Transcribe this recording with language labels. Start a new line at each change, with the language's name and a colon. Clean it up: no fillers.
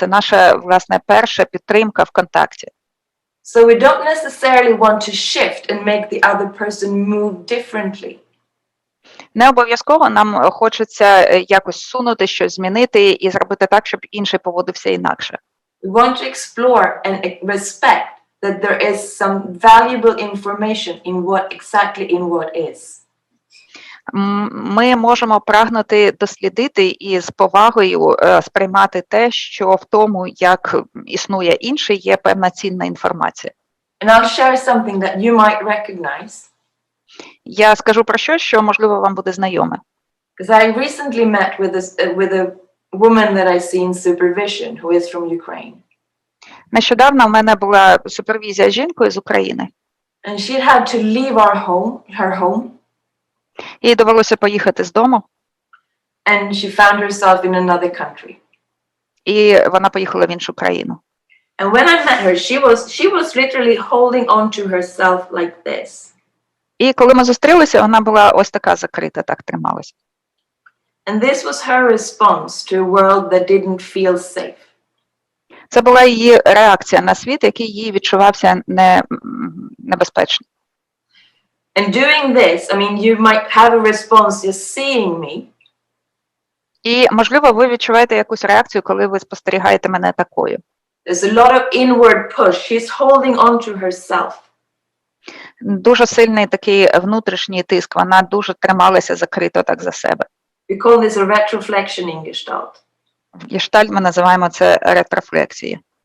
Ukrainian: Це наша, власне, перша підтримка в контакті.
English: So we don't necessarily want to shift and make the other person move differently.
Ukrainian: Не обов'язково нам хочеться якось сунути, щось змінити і зробити так, щоб інший поводився інакше.
English: We want to explore and respect that there is some valuable information in what is.
Ukrainian: Ми можемо прагнути дослідити і з повагою сприймати те, що в тому, як існує інший, є певна цінна інформація.
English: And I'll share something that you might recognize.
Ukrainian: Я скажу про щось, що, можливо, вам буде знайоме.
English: Because I recently met with a woman that I see in supervision who is from Ukraine.
Ukrainian: Нещодавно в мене була супервізія з жінкою з України.
English: And she had to leave her home.
Ukrainian: Їй довелося поїхати з дому.
English: And she found herself in another country.
Ukrainian: І вона поїхала в іншу країну.
English: And when I met her, she was literally holding on to herself like this.
Ukrainian: І коли ми зустрілися, вона була ось така закрита, так трималась.
English: And this was her response to a world that didn't feel safe.
Ukrainian: Це була її реакція на світ, який їй відчувався небезпечним.
English: And doing this, I mean, you might have a response just seeing me.
Ukrainian: І, можливо, ви відчуваєте якусь реакцію, коли ви спостерігаєте мене такою.
English: There's a lot of inward push. She's holding on to herself.
Ukrainian: Дуже сильний такий внутрішній тиск, вона дуже трималася закрито так за себе.
English: We call this a retroflexion in Gestalt.
Ukrainian: В Гештальт ми називаємо це ретрофлексією.